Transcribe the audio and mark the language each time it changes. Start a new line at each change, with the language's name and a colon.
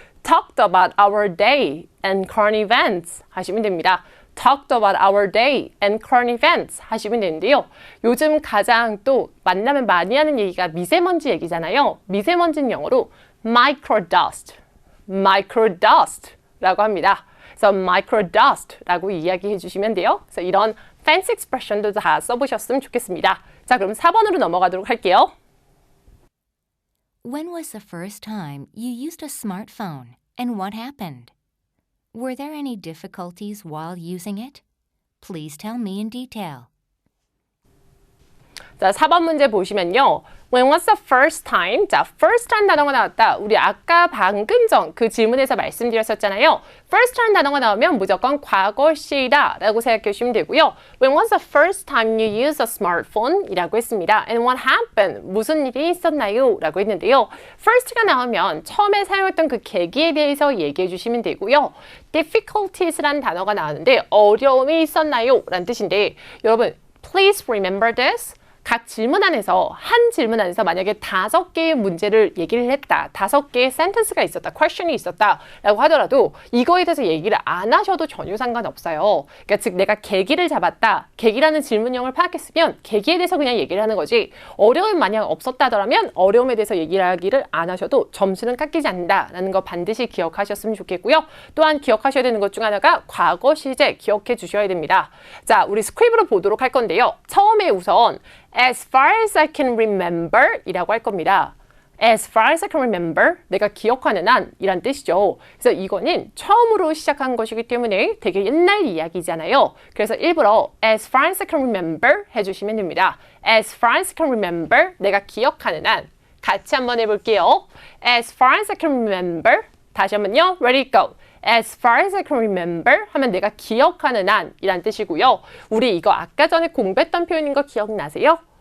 English: Talked about our day and current events
Korean: 하시면 됩니다.
English: Talked about our day and current events
Korean: 하시면 되는데요. 요즘 가장 또 만나면 많이 하는 얘기가 미세먼지 얘기잖아요. 미세먼지는 영어로 microdust, microdust라고 합니다. 그래서 microdust라고 이야기해 주시면 돼요. 그래서 이런 fancy expression도 다 써보셨으면 좋겠습니다. 자, 그럼 4번으로 넘어가도록 할게요.
English: When was the first time you used a smartphone and what happened? Were there any difficulties while using it? Please tell me in detail.
Korean: 자, 4번 문제 보시면요.
English: When was the first time?
Korean: 자, first time 단어가 나왔다. 우리 아까 방금 전 그 질문에서 말씀드렸었잖아요. first time 단어가 나오면 무조건 과거시다 라고 생각해 주시면 되고요.
English: When was the first time you used a smartphone?
Korean: 이라고 했습니다.
English: And what happened?
Korean: 무슨 일이 있었나요? 라고 했는데요. first가 나오면 처음에 사용했던 그 계기에 대해서 얘기해 주시면 되고요. difficulties라는 단어가 나왔는데 어려움이 있었나요? 라는 뜻인데 여러분,
English: please remember this.
Korean: 각 질문 안에서 한 질문 안에서 만약에 5개의 문제를 얘기를 했다. 5개의 센텐스가 있었다. question이 있었다. 라고 하더라도 이거에 대해서 얘기를 안 하셔도 전혀 상관없어요. 그러니까 즉 내가 계기를 잡았다. 계기라는 질문형을 파악했으면 계기에 대해서 그냥 얘기를 하는 거지 어려움이 만약 없었다 하더라면 어려움에 대해서 얘기를 하기를 안 하셔도 점수는 깎이지 않는다라는 거 반드시 기억하셨으면 좋겠고요. 또한 기억하셔야 되는 것 중 하나가 과거 시제 기억해 주셔야 됩니다. 자, 우리 스크립으로 보도록 할 건데요. 처음에 우선
English: As far as I can remember
Korean: 이라고 할 겁니다.
English: As far as I can remember,
Korean: 내가 기억하는 한 이란 뜻이죠. 그래서 이거는 처음으로 시작한 것이기 때문에 되게 옛날 이야기잖아요. 그래서 일부러
English: as far as I can remember
Korean: 해주시면 됩니다.
English: As far as I can remember,
Korean: 내가 기억하는 한. 같이 한번 해볼게요.
English: As far as I can remember,
Korean: 다시 한번요.
English: Ready, go. As far as I can remember
Korean: 하면 내가 기억하는 한 이란 뜻이고요. 우리 이거 아까 전에 공부했던 표현인 거 기억나세요?